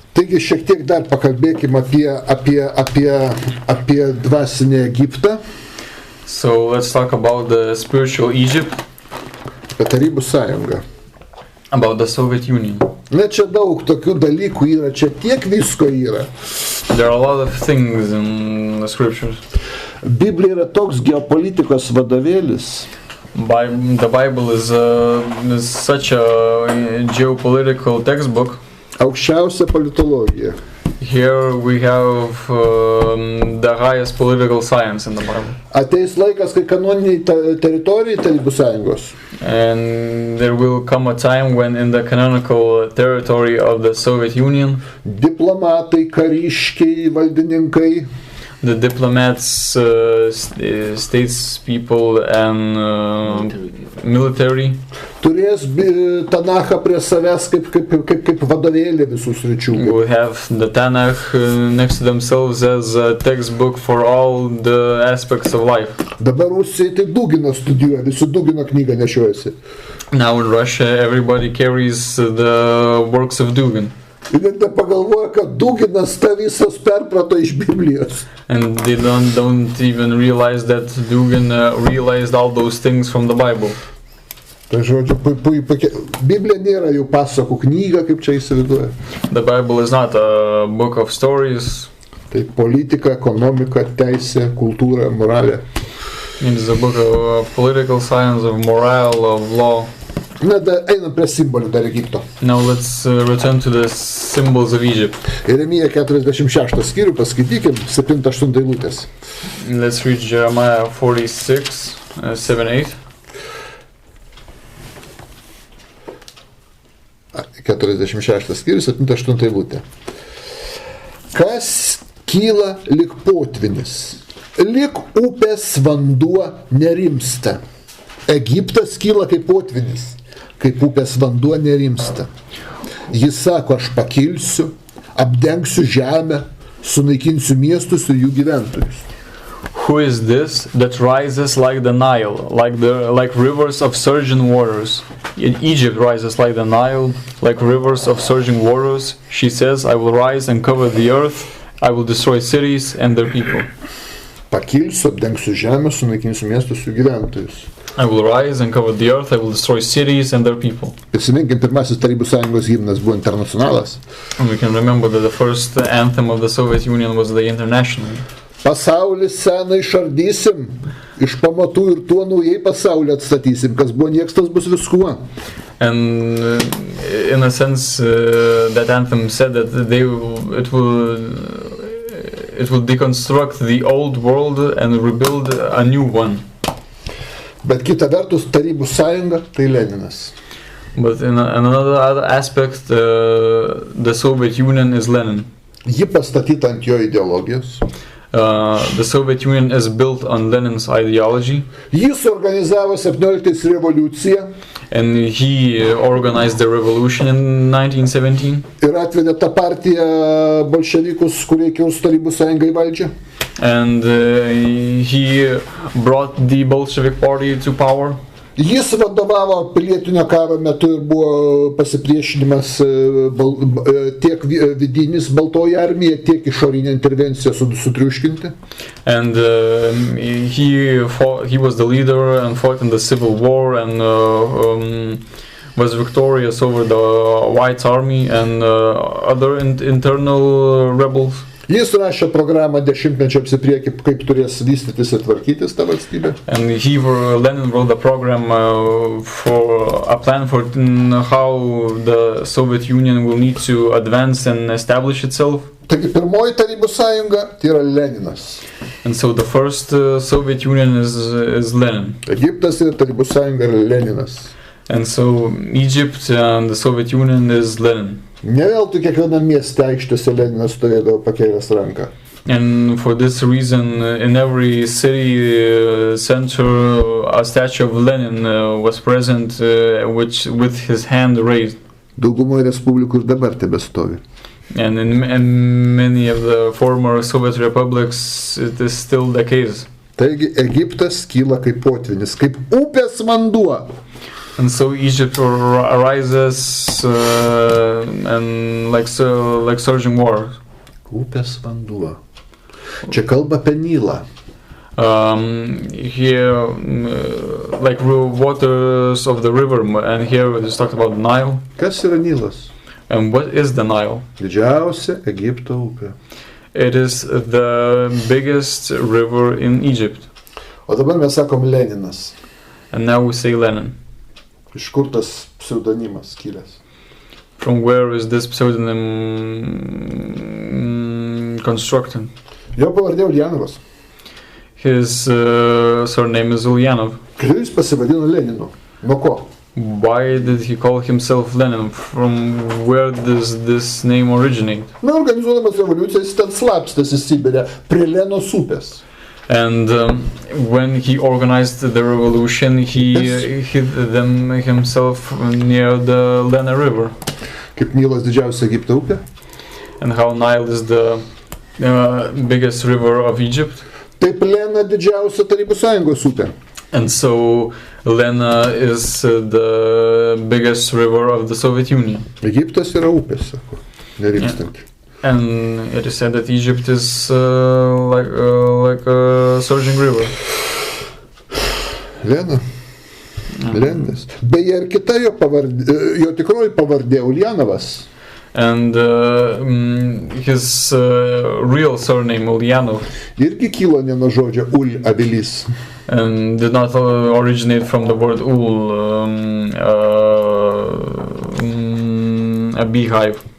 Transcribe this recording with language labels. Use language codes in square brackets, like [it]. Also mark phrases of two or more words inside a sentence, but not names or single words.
[lt] Taigi šiek tiek dar pakalbėkime apie dvasinį Egiptą. [en] So let's talk about the spiritual Egypt, [lt] Apie Tarybų sąjungą. [en] about the Soviet Union. [lt] Na, čia daug tokių dalykų yra, čia tiek visko yra. [en] There are a lot of things in the scriptures. [lt] Biblija yra toks geopolitikos vadovėlis. [en] The Bible is such a geopolitical textbook. [lt] Aukščiausia politologija. [en] Here we have the highest political science in the Bible. [lt] Ateis laikas, kai kanoniniai teritorijai Tarybų sąjungos. [en] And there will come a time when in the canonical territory of the Soviet Union, [lt] Diplomatai, kariškiai, valdininkai, [en] the diplomats, statespeople and military [lt] turės Tanachą prie savęs kaip vadovėlį visų sričių. [en] will have the Tanakh next to themselves as a textbook for all the aspects of life. [lt] Dabar Rusijai tai Dugino studijuoja, visi Dugino knygą nešiojasi. [en] Now in Russia everybody carries the works of Dugin. [lt] Ir net nepagalvoja, kad Duginas tą visas perprato iš Biblijos. [en] And they don't even realize that Dugin realized all those things from the Bible. [lt] Tai žodžiu, Biblija nėra jų pasakų knyga, kaip čia įsivaizduoja. [en] The Bible is not a book of stories. [lt] Tai politika, ekonomika, teisė, kultūra, moralė. [en] It is a book of political science, of morale, of law. [lt] Na, einam prie simbolių dar Egipto. [en] Now let's return to the symbols of Egypt. [lt] Jeremija 46 skyrių, paskaitykim 7-8 eilutės. [en] Let's read Jeremiah 46, 7-8. [lt] 46 skyrius, 7-8 eilutė. Kas kyla lyg potvinis, lyg upės vanduo nerimsta. Egiptas kyla kaip potvinis, kaip upės vanduo nerimsta. Jis sako, aš pakilsiu, apdengsiu žemę, sunaikinsiu miestus ir jų gyventojus. [en] Who is this that rises like the Nile, like rivers of surging waters? In Egypt rises like the Nile, like rivers of surging waters. She says, I will rise and cover the earth. I will destroy cities and their people. [lt] Pakilsiu, apdengsiu žemę, sunaikinsiu miestus ir jų gyventojus. [en] I will rise and cover the earth. I will destroy cities and their people. [lt] Prisiminkim, pirmasis Tarybų sąjungos himnas buvo Internacionalas. [en] And we can remember that the first anthem of the Soviet Union was the International. [lt] Pasaulį seną išardysim, iš pamatų ir tuo naujai pasaulį atstatysim, kas buvo nieks, tas bus viskuo. [en] And in a sense, that anthem said that it will deconstruct the old world and rebuild a new one. [lt] Bet kita vertus, Tarybų sąjunga tai Leninas. [en] But in another aspect, the Soviet Union is Lenin. [lt] Ji pastatyta ant jo ideologijos. [en] The Soviet Union is built on Lenin's ideology. [lt] Jis organizavo 17 revoliuciją. [en] And he organized the revolution in 1917. [lt] Ir atvedė tą partiją bolševikus, kurie kiaus Tarybų sąjungai valdžią. [en] And he brought the Bolshevik party to power. [lt] Jis vadovavo pilietinio karo metu ir buvo pasipriešinimas tiek vidinis baltoji armija, tiek išorinė intervencija sutriuškinti. [en] And he was the leader and fought in the civil war and was victorious over the White Army and other internal rebels. [lt] Jis rašė programą dešimtmečiams į priekį, kaip turės vystytis ir tvarkytis ta valstybė. [en] And Lenin wrote a program for a plan for how the Soviet Union will need to advance and establish itself. [lt] Taigi pirmoji Tarybų sąjunga tai yra Leninas. [en] And so the first Soviet Union is Lenin. [lt] Egiptas ir Tarybų sąjunga yra Leninas. [en] And so Egypt and the Soviet Union is Lenin. [lt] Ne veltui kiekvienam mieste aikštėse Leninas stovėdavo pakėlęs ranką. [en] And for this reason, in every city center, a statue of Lenin was present, with his hand raised. [lt] Daugumoje respublikų ir dabar tebestovi. [en] And in many of the former Soviet republics, it is still the case. [lt] Taigi Egiptas kyla kaip potvinis, kaip upės vanduo. [en] And so Egypt arises and like surging waters. [lt] Upės vanduo. Čia kalba apie Nilą. [en] Here, like waters of the river, and here it is talked about Nile. [lt] Kas yra Nilas? [en] And what is the Nile? [lt] Didžiausia Egipto upė. [en] It is the biggest river in Egypt. [lt] O dabar mes sakom Leninas. [en] And now we say Lenin. [lt] Iš kur tas pseudonimas kilęs? [en] From where is this pseudonym constructed? [lt] Jo pavardė Uljanovas. [en] His surname is Ulyanov. [lt] Kodėl jis pasivadino Leninu? Nuo ko? [en] Why did he call himself Lenin? From where does this name originate? [lt] Na, organizuodamas revoliuciją, jis ten slapstėsi Sibire prie Lenos upės. [en] And when he organized the revolution, he hid them himself near the Lena River. [lt] Kaip Nilas didžiausia Egipto upė? [en] And how Nile is the biggest river of Egypt. [lt] Taip Lena didžiausia Tarybų Sąjungos upė. [en] And so Lena is the biggest river of the Soviet Union. [lt] Egiptas yra upės, sako, nerimstanti. [en] And it is said that Egypt is like a surging river. [lt] Lena. Lenas. Beje, ir kita jo tikroji pavardė Uljanovas. [en] And his real surname Ulyanov [lt] Irgi kilo ne nuo žodžio ul avilys. [en] and did not originate from the word ul, a beehive.